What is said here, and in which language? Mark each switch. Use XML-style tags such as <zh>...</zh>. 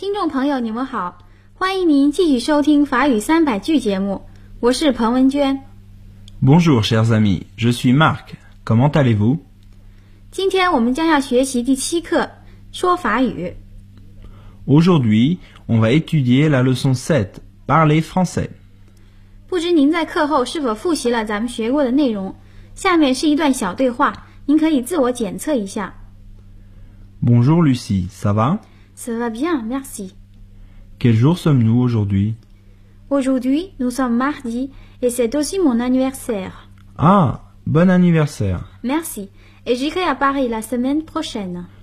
<zh>朋友你们好，欢迎您继续收听法语三百句节目，我是彭文娟。</zh> <fr>Bonjour chers amis, je suis Marc, comment allez-vous?</fr> <zh>今天我们将要学习第七课，说法语。</zh> <fr>Aujourd'hui, on va étudier la leçon 7, parler français.</fr> <zh>不知您在课后是否复习了咱们学过的内容，下面是一段小对话，您可以自我检测一下。</zh> <fr>Bonjour Lucie, ça va? Ça va bien, merci. Quel jour sommes-nous aujourd'hui? Aujourd'hui, nous sommes mardi et c'est aussi mon anniversaire. Ah, bon anniversaire. Merci, et j'irai à Paris la semaine prochaine.</fr>